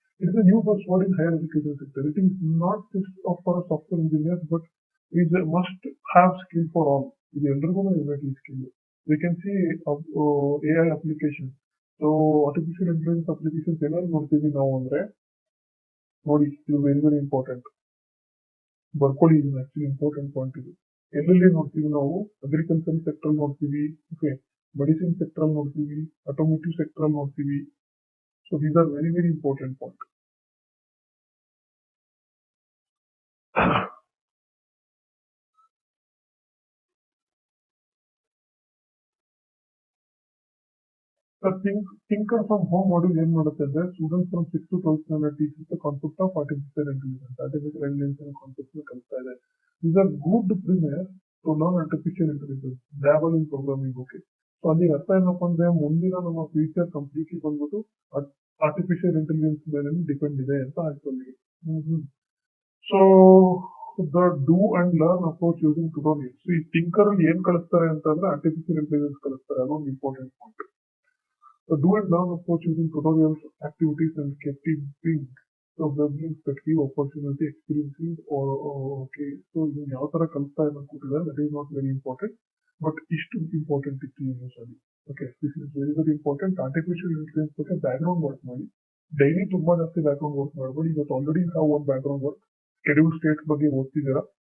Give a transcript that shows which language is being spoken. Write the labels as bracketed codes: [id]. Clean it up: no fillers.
[en] It is a new buzzword in higher education sector. It is not just for software engineers, but is a must-have skill for all. [kn] ಇದು ಎಲ್ರಿಗೂ ಇರಬೇಕು ಈ skill. [en] We can see AI application. [kn] So artificial intelligence applications ಏನಾದ್ರು ನೋಡ್ತೀವಿ ನಾವು ಅಂದ್ರೆ ನೋಡಿ, ಇದು ವೆರಿ ವೆರಿ ಇಂಪಾರ್ಟೆಂಟ್. ಬರ್ಕೊಳ್ಳಿ, ಇದು ಆಕ್ಚುಲಿ ಇಂಪಾರ್ಟೆಂಟ್ ಪಾಯಿಂಟ್. ಇದು ಎಲ್ಲೆಲ್ಲಿ ನೋಡ್ತೀವಿ ನಾವು? ಅಗ್ರಿಕಲ್ಚರ್ ಸೆಕ್ಟರ್ ನೋಡ್ತೀವಿ, ಓಕೆ, ಮೆಡಿಸಿನ್ ಸೆಕ್ಟರ್ ನೋಡ್ತೀವಿ, ಆಟೋಮೋಟಿವ್ ಸೆಕ್ಟರ್ ನೋಡ್ತೀವಿ. [en] So these are very very important points. The Thinker from Home module [kn] ಏನು ಮಾಡುತ್ತೆ ಅಂದ್ರೆ [en] Students from 6th to 12th standard teaches the concept of artificial intelligence. Artificial intelligence concept [kn] ಕಲಿಸ್ತಾ ಇದೆ. [en] These are good premiers to learn artificial intelligence, dabble in programming. [kn] Okay, so ಅಲ್ಲಿ ಅರ್ಥ ಏನಪ್ಪ ಅಂದ್ರೆ ಮುಂದಿನ ನಮ್ಮ ಫ್ಯೂಚರ್ ಕಂಪ್ಲೀಟ್ಲಿ ಬಂದ್ಬಿಟ್ಟು ಆರ್ಟಿಫಿಷಿಯಲ್ ಇಂಟೆಲಿಜೆನ್ಸ್ ಮೇಲೆ ಡಿಪೆಂಡ್ ಇದೆ ಅಂತ ಆಯ್ತು ಅಲ್ಲಿಗೆ. [en] So the do and learn approach using tutorials. [kn] ಈ ಟಿಂಕರ್ ಅಲ್ಲಿ ಏನ್ ಕಲಿಸ್ತಾರೆ ಅಂತಂದ್ರೆ ಆರ್ಟಿಫಿಷಿಯಲ್ ಇಂಟೆಲಿಜೆನ್ಸ್ ಕಲಿಸ್ತಾರೆ, ಅದೊಂದು important point. [en] The do and learn approach using tutorials, activities, and keeping the weblinks that give opportunity experiencing okay. [kn] So you ಯಾವ ತರ ಕಲಿಸ್ತಾ ಇದೆ ಅನ್ಕೊಟ್ಟಿದ್ದಾರೆ, [en] that is not very important, [kn] but ಇಷ್ಟು ಇಂಪಾರ್ಟೆಂಟ್ ಇತ್ತು ಯೂಸ್ ಅಲ್ಲಿ. Okay, [en] This is very very important. [kn] Artificial intelligence ಬಗ್ಗೆ back ground work ಮಾಡಿ. Daily ತುಂಬಾ ಜಾಸ್ತಿ ಬ್ಯಾಕ್ ಗ್ರೌಂಡ್ ವರ್ಕ್ ಮಾಡಬೇಡಿ. ಇವತ್ತು ಆಲ್ರೆಡಿ ನಾವು ಒಂದು back ground work schedule States ಬಗ್ಗೆ ಓದ್ತಿದ್ದೀರಾ.